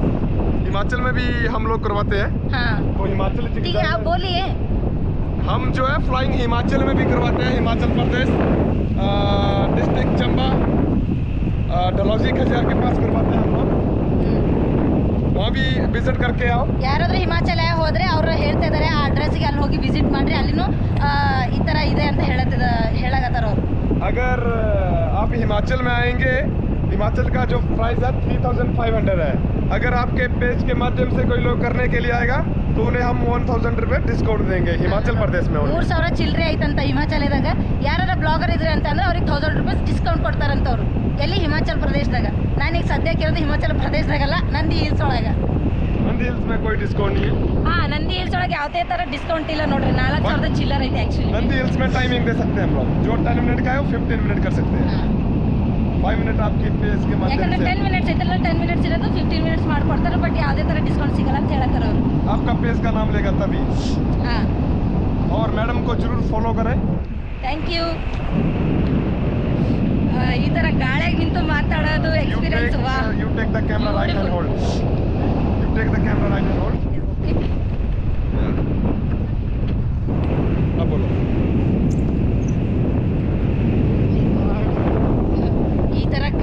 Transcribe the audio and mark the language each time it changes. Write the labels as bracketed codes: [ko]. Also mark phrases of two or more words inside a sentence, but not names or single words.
[hi] हिमाचल में भी हम लोग करवाते हैं. हाँ तो हिमाचल ठीक है आप बोलिए. हम जो है फ्लाइंग हिमाचल में भी करवाते हैं. हिमाचल प्रदेश डिस्ट्रिक्ट चंबा डलहौजी खजियार के पास करवाते हैं हम लोग. वहाँ भी विजिट करके आओ. [kn] ಯಾರಾದ್ರೂ ಹಿಮಾಚಲ ಹೋದ್ರೆ ಅವರು ಹೇಳ್ತಾ ಇದ್ದಾರೆ ಆ ಅಡ್ರೆಸ್ಗೆ ಅಲ್ಲಿ ಹೋಗಿ ವಿಸಿಟ್ ಮಾಡ್ರಿ, ಅಲ್ಲಿನೂ ಈ ಥರ ಇದೆ ಅಂತ ಹೇಳಕತ್ತಾರ ಅವರು. [hi] अगर आप हिमाचल में आएंगे, हिमाचल का जो प्राइस है 3,500 है. अगर आपके पेज के माध्यम से कोई लोग करने के लिए आएगा तो उन्हें हम 1,000 रुपये डिस्काउंट देंगे हिमाचल प्रदेश में. [kn] 3,000 ಚಿಲ್ಲರೆ ಐತಂತ ಹಿಮಾಚಲದಾಗ. ಯಾರು ಬ್ಲಾಗರ್ ಇದ್ರೆ ಅಂತಂದ್ರೆ ಅವ್ರಿಗೆ 1,000 ರೂಪಾಯಿ ಡಿಸ್ಕೌಂಟ್ ಕೊಡ್ತಾರಂತವ್ರು. ಎಲ್ಲಿ ಹಿಮಾಚಲ ಪ್ರದೇಶದಾಗ. ನಾನೀಗ ಸದ್ಯಕ್ಕೆ ಇರೋದು ಹಿಮಾಚಲ ಪ್ರದೇಶದಾಗಲ್ಲ, ನಂದಿ ಹಿಲ್ಸ್ ಒಳಗೆ. [hi] ನಂದಿ ಹಿಲ್ಸ್ में कोई डिस्काउंट नहीं है. [kn] ಹಾಂ ನಂದಿ ಹಿಲ್ಸ್ ಒಳಗೆ ಯಾವುದೇ ಥರ ಡಿಸ್ಕೌಂಟ್ ಇಲ್ಲ ನೋಡ್ರಿ. 4,000 ಚಿಲ್ಲರ್ ಐತೆ ಆ್ಯಕ್ಚುಲಿ. [hi] नंदी हिल्स में टाइमिंग दे सकते हैं हम लोग. जो 10 मिनट का है वो 15 मिनट कर सकते हैं. 5 मिनट आपकी पेज के माध्यम [kn] ಯಾಕಂದ್ರೆ [hi] से. [kn] 10 ಮಿನಿಟ್ಸ್ ಐತಲ್ಲ, 10 ಮಿನಿಟ್ಸ್ ಇರೋದು 15 ಮಿನಿಟ್ಸ್ ಮಾಡ್ಕೊಡ್ತಾರೆ. ಬಟ್ ಯಾವುದೇ ಥರ ಡಿಸ್ಕೌಂಟ್ ಸಿಗಲ್ಲ ಅಂತ ಹೇಳತ್ತಾರ ಅವರು. [hi] आपका पेज का नाम लेगा तभी. [kn] ಹಾಂ [hi] और मैडम को जरूर फॉलो करें. [en] Thank you. [kn] ಈ ಥರ ಗಾಳಿಯಾಗ ನಿಂತು ಮಾತಾಡೋದು ಎಕ್ಸ್ಪೀರಿಯನ್ಸ್. ವಾ [en] You take the camera right and hold. You take the camera right and hold. [hi] अब बोलो. [kn] ಈ ಥರ